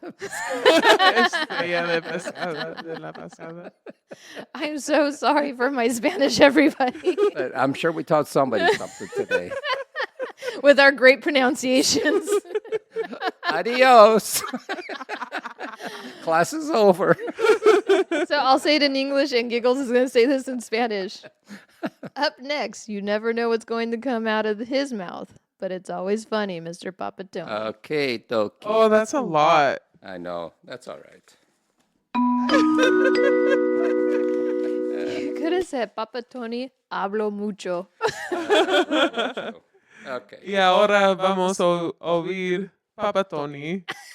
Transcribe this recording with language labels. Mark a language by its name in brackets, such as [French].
[Spanish] Estrella de pescada, de la pasada. [English] I'm so sorry for my Spanish, everybody, But I'm sure we taught somebody something today. with our great pronunciations. Adios. Class is over. So I'll say it in English, and Giggles is going to say this in Spanish. Up next, you never know what's going to come out of his mouth, but it's always funny, Mr. Papatone. Okay, Doki. Oh, that's a lot. I know. That's all right. You could have said, Papatone, [Spanish] hablo mucho. [English] Okay. [Spanish] Y ahora vamos a oír Papa Tony.